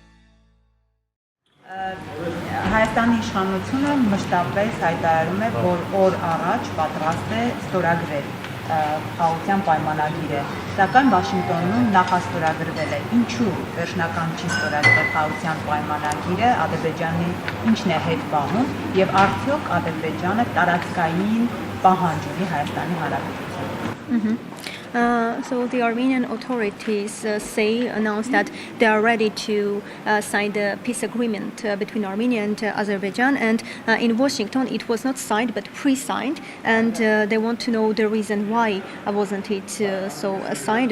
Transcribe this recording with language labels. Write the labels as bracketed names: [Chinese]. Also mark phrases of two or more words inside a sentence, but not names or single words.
[Armenian] Հայաստանի իշխանությունը մշտապես հայտարարում է, որ օր առաջ պատրաստ է ստորագրել խաղաղության պայմանագիրը, սակայն Վաշինգտոնում նախաստորագրվել է։ Ինչու վերջնական չի ստորագրել խաղաղության պայմանագիրը, Ադրբեջանի ինչն է հետ պահում եւ արդյոք Ադրբեջանը տարածքային պահանջ ունի Հայաստանի Հանրապետությունից։ [English] So the Armenian authorities announced that they are ready to sign the peace agreement between Armenia and Azerbaijan. And in Washington, it was not signed but pre-signed, and they want to know the reason why wasn't it so signed.